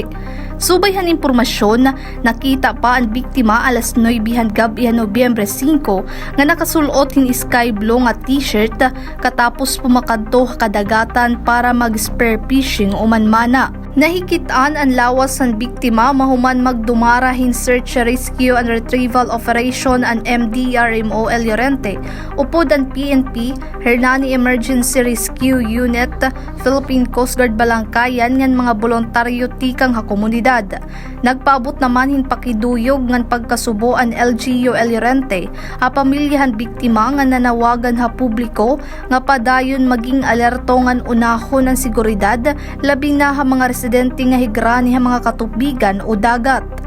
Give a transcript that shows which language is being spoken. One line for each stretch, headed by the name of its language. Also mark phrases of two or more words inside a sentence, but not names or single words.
Waray: Subayhan impormasyon, nakita pa ang biktima alas 9 gabi Nobyembre 5 nga nakasulot hin
English: sky blue
Waray: nga t-shirt katapos pumakadto kadagatan para mag-
English: spear fishing
Waray: o manmana. Nahikitaan ang lawas ng biktima mahuman magdumara hin
English: search, rescue and retrieval operation
Waray: ang MDRMO El Llorente upod ang PNP Hernani Emergency Rescue Unit Philippine Coast Guard Balangkayan ngan mga voluntaryo tikang ha komunidad. Nagpaabot naman hin pakiduyog ngan pagkasubo ang LGU El Llorente a pamilyahan biktima nga nanawagan ha publiko nga padayon maging alerto ngan unahon ang seguridad labing na ha mga residente nga higrani ha mga katubigan o dagat.